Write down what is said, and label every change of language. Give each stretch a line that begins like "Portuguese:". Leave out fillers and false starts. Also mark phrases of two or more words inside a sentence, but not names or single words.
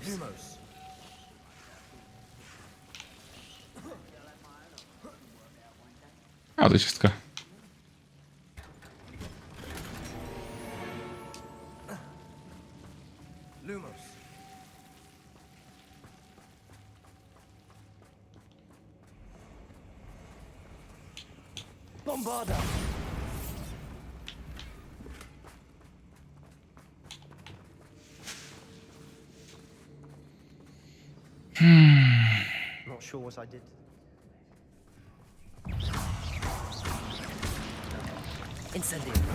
Slovak: Lumos. A, to je čistka. Lumos. Bombarda.
English: Not sure what I did. Incendio.